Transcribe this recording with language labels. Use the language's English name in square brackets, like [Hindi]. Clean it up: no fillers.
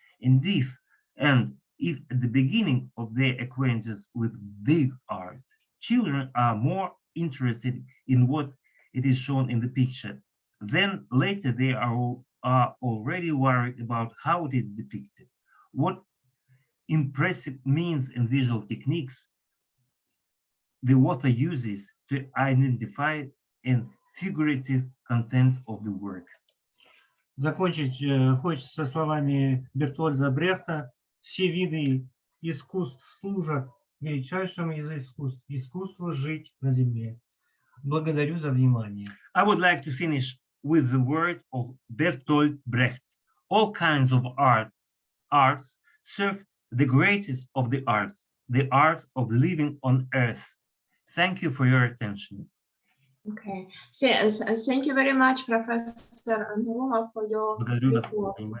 [English] Indeed, and if at the beginning of their acquaintance with big art, children are more interested in what it is shown in the picture, then later they are already worried about how it is depicted. What impressive means and visual techniques the author uses to identify and figurative content of the work. [Russian] Закончить хочется словами Бертольда Брехта: все виды искусств служат величайшему из искусств, искусству жить на земле. Благодарю за внимание. [English] I would like to finish with the word of Bertolt Brecht. All kinds of arts serve the greatest of the art of living on earth. Thank you for your attention. Okay, so, thank you very much, Professor Nurumov, for your report.